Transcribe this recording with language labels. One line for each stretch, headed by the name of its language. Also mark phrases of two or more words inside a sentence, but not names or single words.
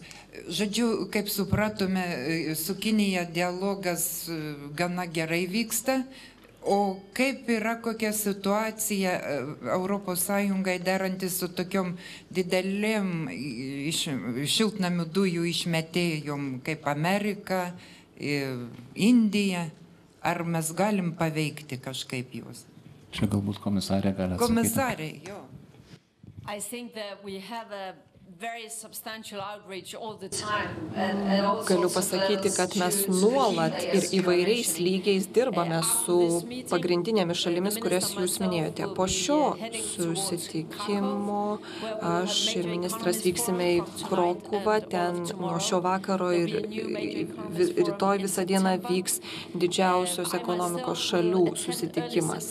Lithuanian: Žodžiu, kaip supratome, su Kinija dialogas gana gerai vyksta, o kaip yra kokia situacija Europos Sąjungai derantis su tokiom didelėm šiltnamių dujų išmetėjom kaip Amerika, Indija, ar mes galim paveikti kažkaip juos? Čia galbūt komisarė gali atsakyti. Komisarė, jo.
English: I think that we have
Lithuanian: Galiu pasakyti, kad mes nuolat ir įvairiais lygiais dirbame su pagrindinėmis šalimis, kurias jūs minėjote. Po šio susitikimo aš ir ministras vyksime į Krokuvą, ten nuo šio vakaro ir rytoj visą dieną vyks didžiausios ekonomikos šalių susitikimas.